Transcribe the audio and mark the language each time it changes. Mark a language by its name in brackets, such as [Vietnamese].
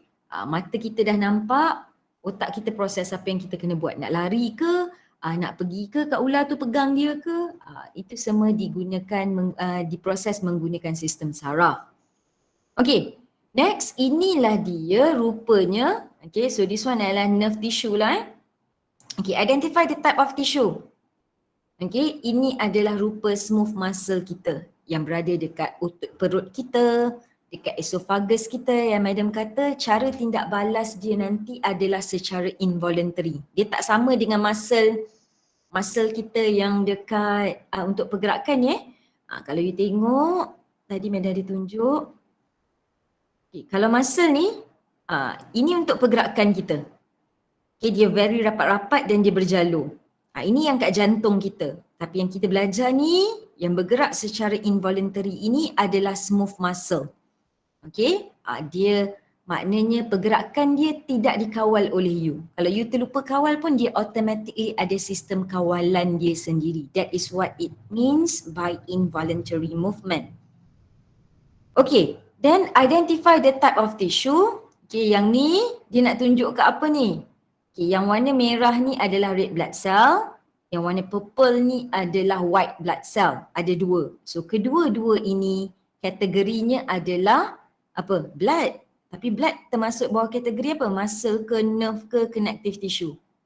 [Malay] Mata kita dah nampak, otak kita proses apa yang kita kena buat. Nak lari ke, nak pergi ke kat ular tu, pegang dia ke, itu semua digunakan, diproses menggunakan sistem saraf. [English] Next, [Malay] inilah dia rupanya. [English] So this one [Malay] adalah [English] nerve tissue lah. Identify the type of tissue. [Malay] Ini adalah rupa smooth muscle kita yang berada dekat perut kita, dekat esophagus kita yang madam kata cara tindak balas dia nanti adalah secara involuntary. Dia tak sama dengan muscle kita yang dekat untuk pergerakan Kalau you tengok, tadi madam ada tunjuk. Kalau muscle ni, ini untuk pergerakan kita. Dia very rapat-rapat dan dia berjalur. Ini yang kat jantung kita. Tapi yang kita belajar ni, yang bergerak secara involuntary ini adalah smooth muscle. Dia maknanya pergerakan dia tidak dikawal oleh you. Kalau you terlupa kawal pun dia automatically ada sistem kawalan dia sendiri. [English] That is what it means by involuntary movement. Then identify the type of tissue. [Malay] Yang ni dia nak tunjuk ke apa ni? Yang warna merah ni adalah red blood cell. Yang warna purple ni adalah white blood cell. Ada dua. So kedua-dua ini kategorinya adalah apa? Blood. Tapi blood termasuk bawah kategori apa? Muscle ke, nerve ke, connective tissue.